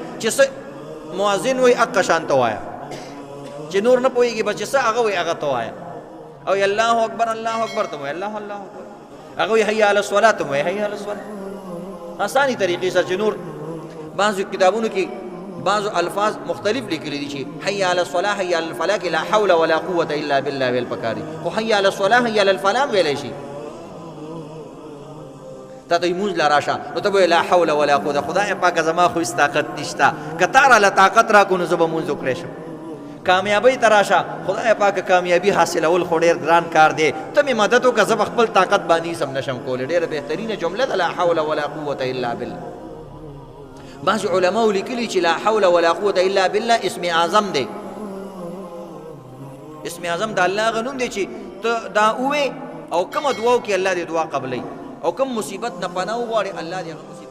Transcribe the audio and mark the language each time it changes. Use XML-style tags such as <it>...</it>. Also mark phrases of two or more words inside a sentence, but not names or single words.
<ps>چې څه مؤذن وایي هغه شان ته وایه، چې نور نه پوهېږي بس چې څه هغه وایي هغه ته وایه. او</ps> <ar>الله اکبر الله اکبر</ar> <ps>ته وایي،</ps> <ar>الله الله اکبر.</ar> <ps>هغه وایي</ps> <ar>حي علی الصلاة</ar> <ps>ته وایي</ps> <ar>حي علی الصلاة.</ar> <ps>اساني طریقې سره چې نور بعضو کتابونو کې بعضو الفاظ مختلف لیکلي دي چې</ps> <ar>حي علی الصلاة حي علی الفلاح</ar> <ps>کې</ps> <ar>لا حول ولا قوة الا بالله</ar> <ps>ویل پکار دي، خو</ps> <ar>حي علی الصلاة حي علی الفلاح</ar> <ps>ویلی شي. تا ته لمونځ له راشه نو ته به</ps> <ar>لا حول ولا قوة.</ar> <ps>خدای پاکه زما خو هېڅ طاقت نشته، که تا راله طاقت راکړو نو زه به مونځ وکړی شم. کامیابۍ ته راشه، خدای پاکه کامیابي حاصلول خو ډېر ګران کار دی، ته مې مدد وکړه زه به خپل طاقت باندې هېڅ هم نشم کولی. ډېره بهترینه جمله ده</ps> <ar>لا حول ولا قوة الا بالله.</ar> <ps>بعض علماء لیکلي چې</ps> <ar>لا حول ولا قوة الا بالله</ar> <ps>اسم اعظم دی. اسم اعظم د الله هغه نوم دی چې ته دا ووې او کومه دعا وکړې الله دې دعا قبلوي، او کوم مصیبت نه پناه وغواړې الله دې</ps>